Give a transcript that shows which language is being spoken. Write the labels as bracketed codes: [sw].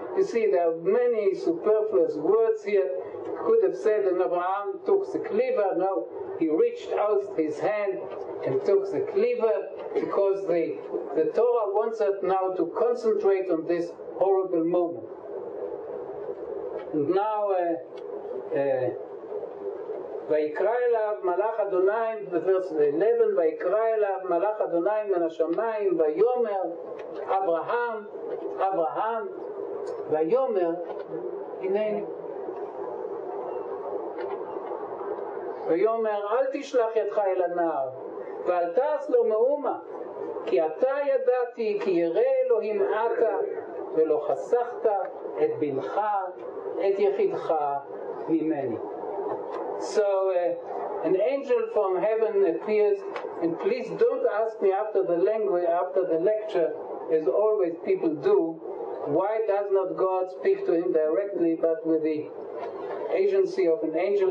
[en] You see, there are many superfluous words here. Could have said that Abraham took the cleaver. No, he reached out his hand and took the cleaver because the Torah wants us now to concentrate on this horrible moment. And now, [he] ויקרא אליו מלאך אדוני, בוורס 11, ויקרא אליו מלאך אדוני מן השמיים, ויאמר אברהם, אברהם, ויאמר, הנני. ויאמר, אל תשלח ידך אל הנער, ואל תעש לו מאומה, כי אתה ידעתי, כי ירא אלוהים אתה, ולא חסכת את בנך, את יחידך ממני. [en] So an angel from heaven appears, and please don't ask me after the lecture, as always people do, why does not God speak to him directly but with the agency of an angel?